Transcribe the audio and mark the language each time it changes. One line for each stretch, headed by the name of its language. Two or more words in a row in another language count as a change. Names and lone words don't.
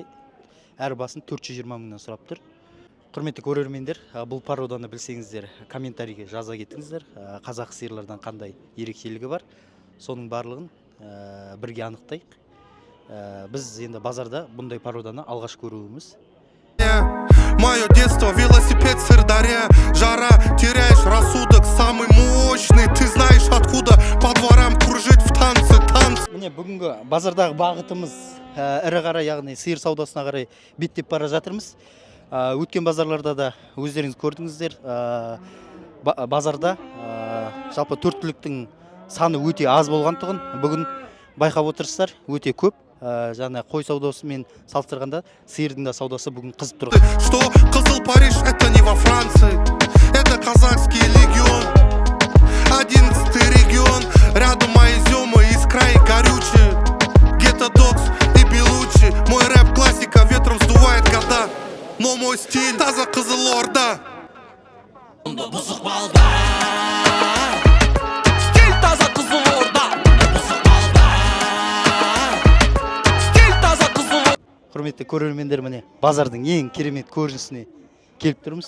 Kazakh: Әр басын 420 мыңнан сұрап тұр. Құрметті көрермендер, бұл породаны білсеңіздер, комментарийге жаза кетіңіздер. Қазақ сиырлардан қандай ерекшелігі бар, соның барлығын бірге анықтайық. Біз енді базарда бұндай породаны алғаш көруіміз.
Russian: Мое детство, велосипед, Сырдарья. Жара, теряешь рассудок, самый мощный. Ты знаешь откуда, по дворам кружить в танцы.
Kazakh: Міне, бүгінгі базардағы бағытымыз ірі қара, яғни сиыр саудасына қарай беттеп бара жатырмыз. Өткен базарларда да өздеріңіз көрдіңіздер. Базарда жалпы төрттіліктің саны өте аз болғандығын бүгін байқап отырсыздар, өте көп. Жаңа қой саудасымен салыстырғанда сиырдың да саудасы бүгін қызып тұр.
Russian: Что Қызыл Париж, это не во Франции, это казахский легион. 11-й регион, рядом Айзёма, Искра и Горючие. Гетто Докс и Белучи. Мой рэп классика, ветром сдувает года. Но мой стиль таза Қызылорда.
Kazakh: Бұзық балда. Стиль таза Қызылорда. Бұзық балда. Стиль таза Қызылорда. Құрметті көрермендер, міне базардың ең керемет көрінісіне келіп тұрмыз.